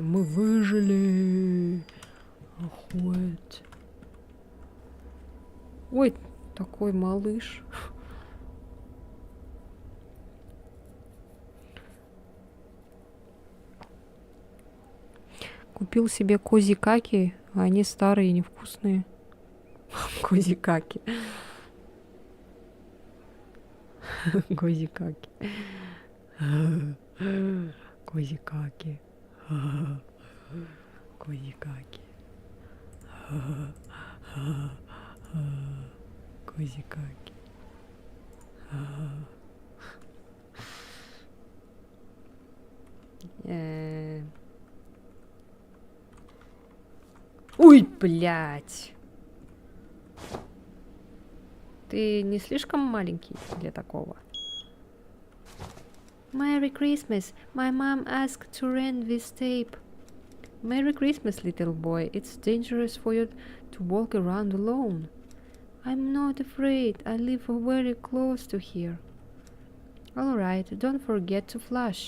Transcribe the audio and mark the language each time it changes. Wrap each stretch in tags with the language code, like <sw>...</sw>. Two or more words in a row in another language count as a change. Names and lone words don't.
<ru>Мы выжили. Охуеть. Ой, такой малыш. Купил себе козикаки, а они старые и невкусные. Козикаки. Козикаки. Козикаки. Козикаки. Козикаки. Ой, блядь. Ты не слишком маленький для такого?</ru> <en>Merry Christmas. My mom asked to rent this tape. Merry Christmas, little boy. It's dangerous for you to walk around alone. I'm not afraid. I live very close to here. Alright, don't forget to flush.</en>